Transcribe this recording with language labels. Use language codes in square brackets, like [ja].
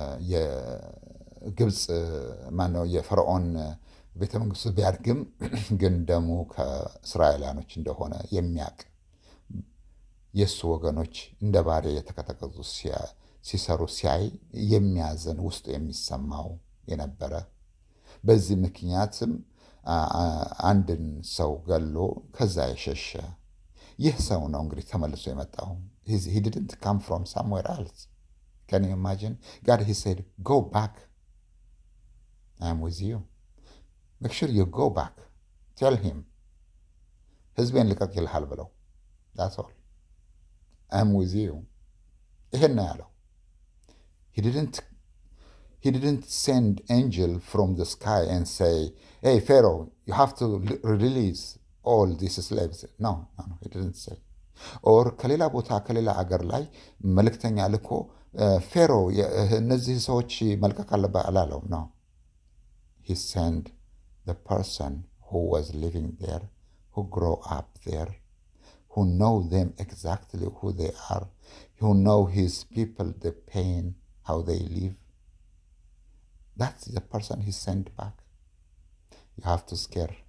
[am] የግብፅ ማነው የፈርዖን ቤተ መንግስቱ ቢያድግም ግን ደሙ ከእስራኤላኖች እንደሆነ የሚያውቅ የእሱ ወገኖች እንደ ባሪያ የተቀጠቀጡ ሲሰሩ ሲያይ የሚያዝን ውስጡ የሚሰማው የነበረ በዚህ ምክንያትም አንድን ሰው ገሎ ከዛ የሸሸ ይህ ሰው ነው እንግዲህ ተመልሶ የመጣው። [en] he didn't come from somewhere else. Can you imagine? God, he said, go back. I am with you. Make sure you go back. Tell him. [am] ህዝቤን ልቀቅ ይልሃል ብለው። [en] That's all. I am with you. [am] ይሄን ነው ያለው። [en] He didn't send angel from the sky and say, hey, Pharaoh, you have to release all these slaves. No, he didn't say. [am] Or ከሌላ ቦታ ከሌላ አገር ላይ መልእክተኛ ልኮ ፌሮ እነዚህ ሰዎች መልቀቅ አለበት አላለው። No. [en] He sent the person who was living there, who grew up there, who know them exactly who they are, who know his people, the pain, how they live. That's the person he sent back. You have to scare.